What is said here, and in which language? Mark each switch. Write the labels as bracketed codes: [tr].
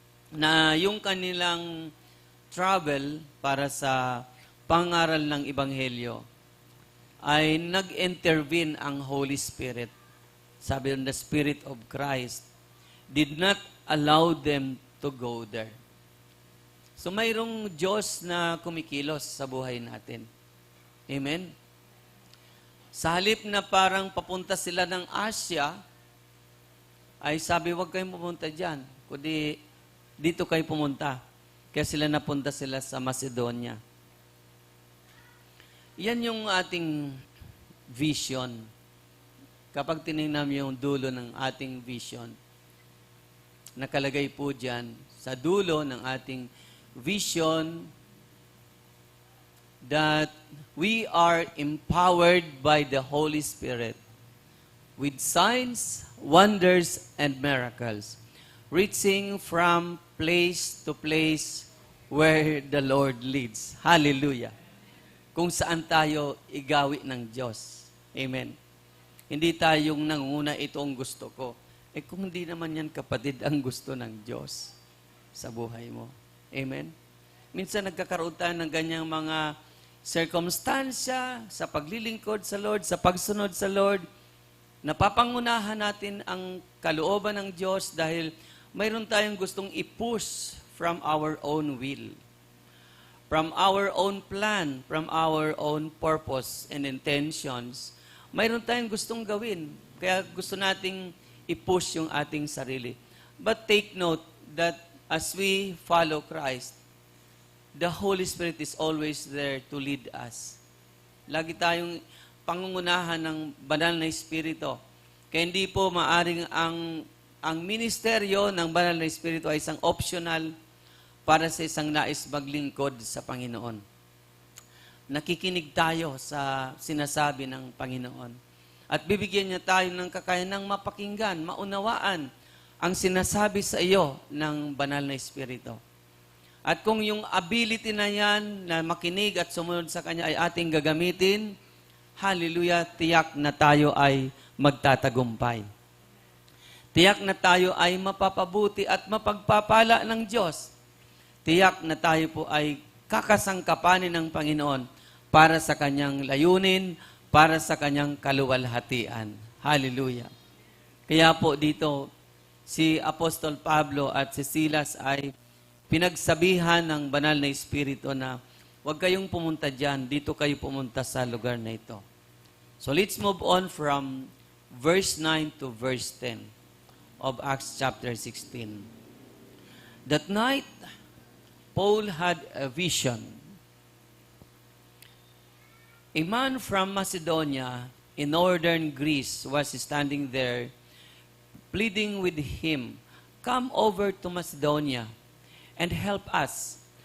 [tl] Na yung kanilang travel para sa pangaral ng Ebanghelyo ay nag-intervene ang Holy Spirit. Sabi ng [en] the Spirit of Christ did not allow them to go there. [tl] So mayroong Diyos na kumikilos sa buhay natin. Amen? Sa halip na parang papunta sila ng Asia, ay sabi, huwag kayong pumunta dyan, kundi dito kayo pumunta. Kaya napunta sila sa Macedonia. Yan yung ating vision. Kapag tinignan mo yung dulo ng ating vision, [en] nakalagay po dyan, sa dulo ng ating vision, that we are empowered by the Holy Spirit with signs, wonders, and miracles, reaching from place to place where the Lord leads. Hallelujah! [tl] Kung saan tayo igawi ng Diyos. Amen. Hindi tayong nanguna, ito ang gusto ko. Kung hindi naman yan, kapatid, ang gusto ng Diyos sa buhay mo. Amen. Minsan nagkakaroon tayo ng ganyang mga circumstansya sa paglilingkod sa Lord, sa pagsunod sa Lord. Napapangunahan natin ang kalooban ng Diyos dahil mayroon tayong gustong i-push [en] from our own will, from our own plan, from our own purpose and intentions. [tl] Mayroon tayong gustong gawin, kaya gusto nating i-push yung ating sarili. [en] But take note that as we follow Christ, the Holy Spirit is always there to lead us. [tl] Lagi tayong pangungunahan ng banal na Espiritu. Kaya hindi po maaring ang ministeryo ng banal na Espiritu ay isang optional para sa isang nais maglingkod sa Panginoon. Nakikinig tayo sa sinasabi ng Panginoon. At bibigyan niya tayo ng kakayanang mapakinggan, maunawaan ang sinasabi sa iyo ng banal na Espiritu. At kung yung ability na yan na makinig at sumunod sa Kanya ay ating gagamitin, hallelujah, tiyak na tayo ay magtatagumpay. Tiyak na tayo ay mapapabuti at mapagpapala ng Diyos. Tiyak na tayo po ay kakasangkapanin ng Panginoon para sa Kanyang layunin, para sa Kanyang kaluwalhatian. Hallelujah. Kaya po dito, si Apostol Pablo at si Silas ay pinagsabihan ng banal na Espiritu na huwag kayong pumunta dyan, dito kayo pumunta sa lugar na ito. [en] So let's move on from verse 9 to verse 10 of Acts chapter 16. That night, Paul had a vision. A man from Macedonia in northern Greece was standing there, pleading with him, "Come over to Macedonia and help us."